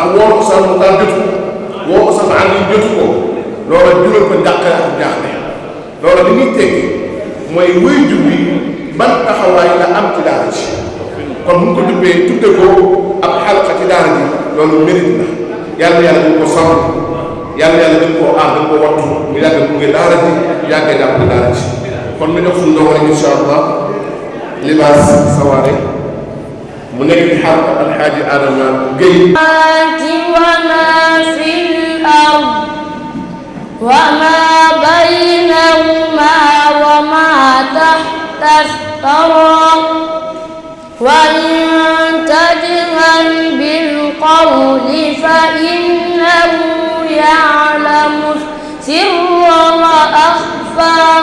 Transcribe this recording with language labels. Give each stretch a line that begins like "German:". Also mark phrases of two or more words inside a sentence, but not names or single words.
Wolof: woo Oustaz Muxtaar jotu woo Oustaz Ali jotu ko loola jural ko njàqare ak jaaxle loola li muy tekki mooy waajur bi ban taxawaay la am ci daara ji kon bu ñu ko dubbee tudde ko ab xalqa ci daara ji loolu mérite na yàlla yàlla dañ ko sàmm yàlla yàlla dañ koo aar dañ ko wattu mu yàgg mu ngi daara ji yàggee jàpp daara ji kon ñu jox suñu ndongo rek
Arabic: إن شاء الله
Wolof: Libaas Sawaare mu nekk ci xalqa alxaaji Adama Gueye
Arabic: وما في الأرض وما بينهما وما تحت الثرى وإن تجهر بالقول فإنه يعلم السر وأخفى